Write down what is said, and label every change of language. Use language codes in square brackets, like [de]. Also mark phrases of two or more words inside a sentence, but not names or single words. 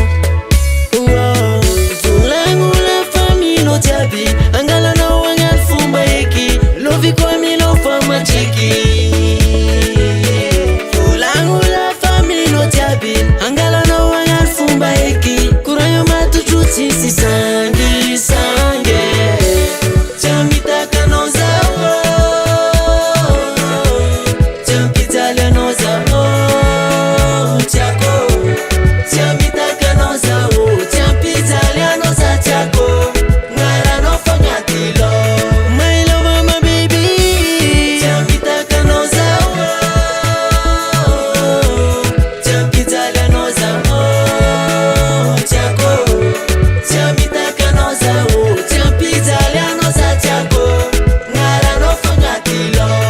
[mg] volagno lafamino jiaby angalanao agnano fomba eky loviko aminao fa matreky volagno lafamino jiaby angalanao agnano fomba eky koragna matotro tsisy sangisange tiamitakanao zaho tiampijalanao zaho tiako tiamitakanao zaho tiampijalanao za tiako ngalanao fagnatilo [en] my love my baby [mg] tiamitakanao zaho tiampijalanao zaho tiako tiamitakanao zaho tiampijalanao za tiako ngalanao fagnatilo